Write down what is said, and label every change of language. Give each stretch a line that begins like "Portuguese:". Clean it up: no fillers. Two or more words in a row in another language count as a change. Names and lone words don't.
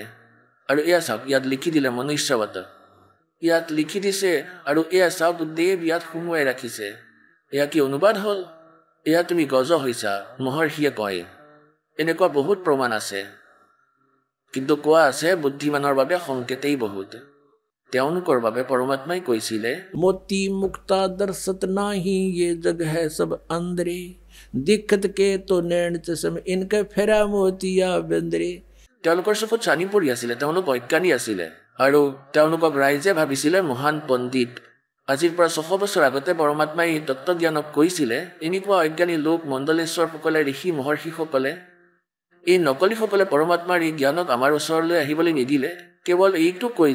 Assamese: আৰু এয়া চাওক, ইয়াত লিখি দিলে মনুষ্যৱত, ইয়াত লিখি দিছে, আৰু এয়া চাওক দেৱ ইয়াত সুমুৱাই ৰাখিছে। এয়া কি অনুবাদ হ'ল? এয়া তুমি গজ হৈছা, মহৰ্ষিয়ে কয়। এনেকুৱা বহুত প্ৰমাণ আছে, কিন্তু কোৱা আছে বুদ্ধিমানৰ বাবে সংকেতেই বহুত। তেওঁলোকৰ বাবে পৰমাত্মাই কৈছিলে
Hindi: मोती मुक्ता दर्शत नाही ये जग है सब अंधरे दिक्कत के तो नैन चश्म इनके फेरा मोतिया बेंद्रे
Assamese: তেওঁলোকৰ চকুত চানি পৰি আছিলে তেওঁলোক অজ্ঞানী আছিলে আৰু তেওঁলোকক ৰাইজে ভাবিছিলে মহান পণ্ডিত আজিৰ পৰা 600 বছৰ আগতে পৰমাত্মাই তত্ত্বজ্ঞানক কৈছিলে এনেকুৱা অজ্ঞানী লোক মণ্ডলেশ্বৰসকলে ঋষি মহৰ্ষিসকলে এই নকলিসকলে পৰমাত্মাৰ এই জ্ঞানক আমাৰ ওচৰলৈ আহিবলৈ নিদিলে কেৱল এইটো কৈ